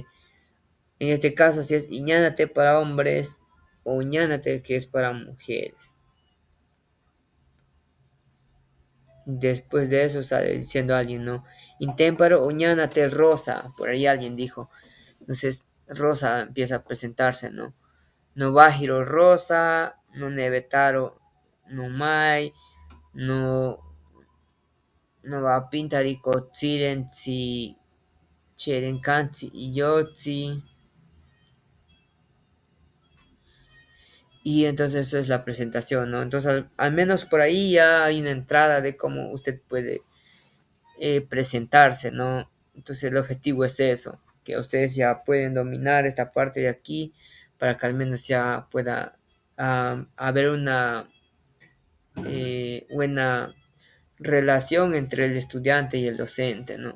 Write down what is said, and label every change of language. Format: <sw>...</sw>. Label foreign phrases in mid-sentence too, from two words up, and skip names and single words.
<es>En este caso, si es Iñánate para hombres o Iñánate que es para mujeres. Después de eso sale diciendo alguien, ¿no?</es> <cni>Intemparo, Uñánate Rosa.</cni> <es>Por ahí alguien dijo. Entonces Rosa empieza a presentarse, ¿no?</es> <cni>No Bajiro Rosa, no Nevetaro, no Mai, no, no va Pintarico Tsirenzi, Cherenkanzi y Yotzi.</cni> <es>Y entonces eso es la presentación, ¿no? Entonces al menos por ahí ya hay una entrada de cómo usted puede presentarse, ¿no? Entonces el objetivo es eso, que ustedes ya pueden dominar esta parte de aquí para que al menos ya pueda haber una buena relación entre el estudiante y el docente, ¿no?</es>